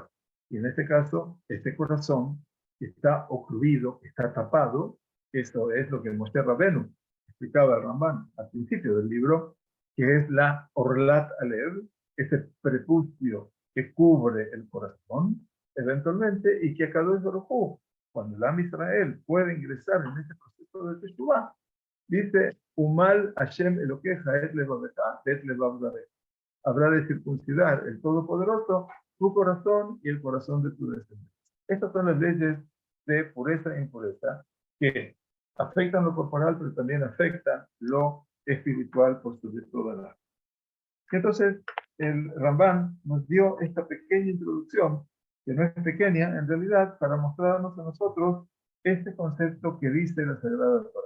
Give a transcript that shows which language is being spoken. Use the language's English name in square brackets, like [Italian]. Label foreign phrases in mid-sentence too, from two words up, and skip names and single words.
[Spanish] Y en este caso, este corazón que está ocluido, que está tapado, eso es lo que Moshe Rabenu explicaba el Ramban al principio del libro, que es la [Hebrew] ערלת הלב, [Spanish] ese prepucio que cubre el corazón, eventualmente, y que a [Hebrew] קדוש ברוך הוא, [Spanish] cuando el Am Israel puede ingresar en ese proceso de Teshuvah, dice, [Hebrew] ומל השם אלוקיך את לבבך את לבב זרעך. [Spanish] Habrá de circuncidar el Todopoderoso tu corazón y el corazón de tu descendencia. Estas son las leyes de pureza e impureza que afectan lo corporal, pero también afectan lo espiritual por sobre toda la. Entonces, el Ramban nos dio esta pequeña introducción, que no es pequeña en realidad, para mostrarnos a nosotros este concepto que dice la Sagrada Torah.